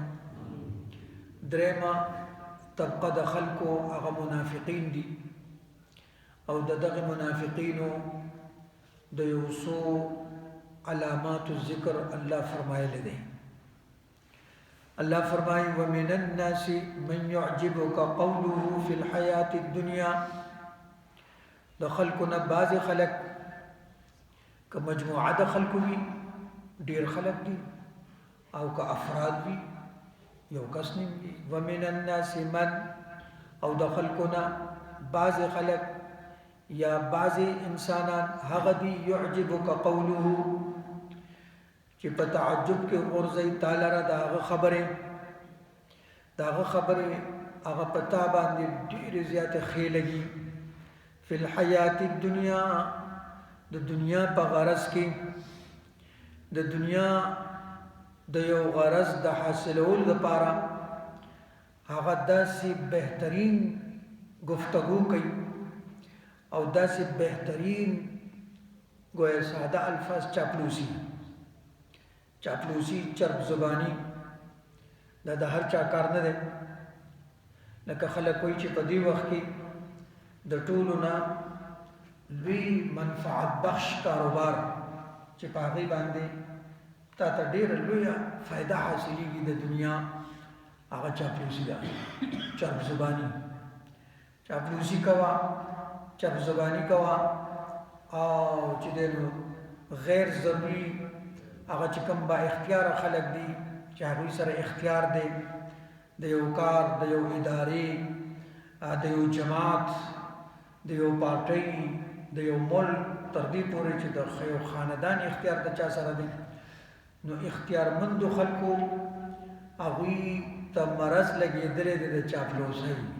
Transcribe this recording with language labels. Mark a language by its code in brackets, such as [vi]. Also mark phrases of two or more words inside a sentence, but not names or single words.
[ps] درېما طبقه د خلقو هغه منافقین دي او دغه منافقینو د یو څو علامات الذکر الله فرمایلی دي. الله فرمایي [ar] ومن الناس من يعجبك قوله في الحياة الدنيا. [ps] د خلقنا بعض خلق که مجموعه د خلق وي ډیر خلق دي او که افراد وي یو کس نیم دي. [ar] ومن الناس من [ps] او د خلقنا بعض خلق یا بعض انسانان هغه دي [ar] يعجبك قوله [ps] چې په تعجب کې غورځي تعالی را داغه خبره هغه پتا باندې ډیر زیات خېلګي. [ar] فی الحیات الدنیا [ps] د دنیا په غرض کې د دنیا د یو غرض د حاصلولو لپاره هغه داسې بهترین گفتگو کوي او داسې بهترین گویا ساده الفاظ چاپلوسی چرب زبانی دا د هر چا کار نه دی. لکه خلک کوئی چې په دې وخت کې د ټولو نه لوی منفعت بخش کاروبار چې په هغې باندې تا ته ډېره لویه فایده حاصلېږي د دنیا هغه چاپلوسي ده. چرب زبانی چاپلوسی کوه چرب زبانی کوه او چې دی نو غیر ضروري هغه چې کوم با اختیار خلک دي چې هغوی سره اختیار دی د یو کار د یو ادارې د یو جماعت د یو پارټۍ د یو ملک تر دې پورې چې د یو خاندان اختیار د چا سره دی نو اختیارمندو خلکو هغوی ته مرض لګېدلی دی د چاپلوسۍ.